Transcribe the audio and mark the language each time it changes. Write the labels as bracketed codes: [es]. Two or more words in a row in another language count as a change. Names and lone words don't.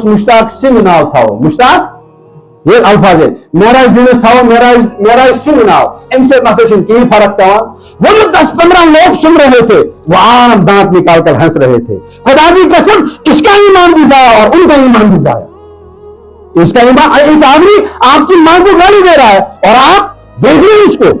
[ks] مشتاق سنگھ ناو تھاو مشتاق یہ الفاظ ہے معراج دینس تھاو معراج سنگھ ناو ام سے نسا کہیں فرق پیوان [ur] وہ جو 10-15 لوگ سن رہے تھے وہ عام دانت نکال کر ہنس رہے تھے خدا کی قسم اس کا ایمان بھی ضائع اور ان کا ایمان بھی ضائع اس کا ایمان ایک آدمی آپ کی ماں کو گالی دے رہا ہے اور آپ دیکھ رہے ہیں اس کو